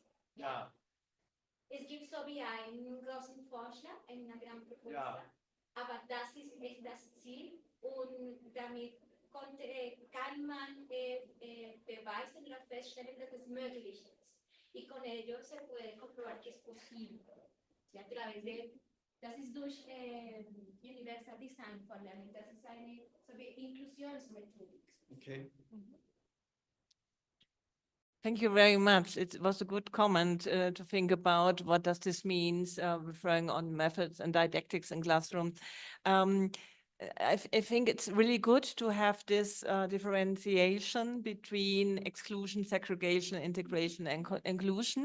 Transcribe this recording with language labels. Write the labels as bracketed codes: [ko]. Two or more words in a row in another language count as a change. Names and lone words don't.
[de] Ja. Es gibt so wie einen großen Vorschlag, eine Programmproposal, Ja. aber das ist nicht das Ziel und damit kann man beweisen oder feststellen, dass es möglich ist. [es] Y con ello se puede comprobar que es posible. Y a través de, [de] das ist durch [en] Universal Design for Learning, [de] das ist eine so wie Inklusionsmethodik. [en] Okay. Thank you very much. It was a good comment to think about what does this means, referring on methods and didactics in classroom. I think it's really good to have this differentiation between exclusion, segregation, integration, and inclusion.